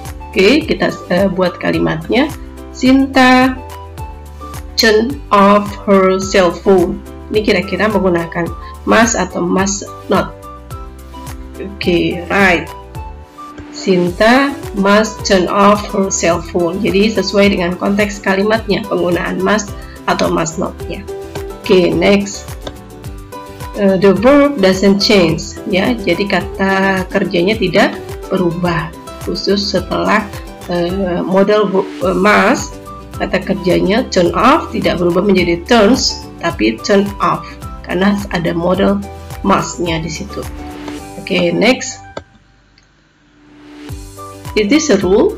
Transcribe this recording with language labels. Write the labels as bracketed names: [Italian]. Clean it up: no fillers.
[Indonesian] Oke, kita buat kalimatnya. [English] Sinta turn off her cell phone. [Indonesian] Ini kira-kira menggunakan must atau must not? [English] Oke, right. Sinta must turn off her cell phone. [Indonesian] Jadi sesuai dengan konteks kalimatnya, penggunaan must atau must not ya. [English] Okay, next, the verb doesn't change ya. [Indonesian] Jadi kata kerjanya tidak berubah, khusus setelah model must, kata kerjanya turn off tidak berubah menjadi turns, tapi turn off karena ada model must-nya di situ. [English] Okay, next, is this a rule?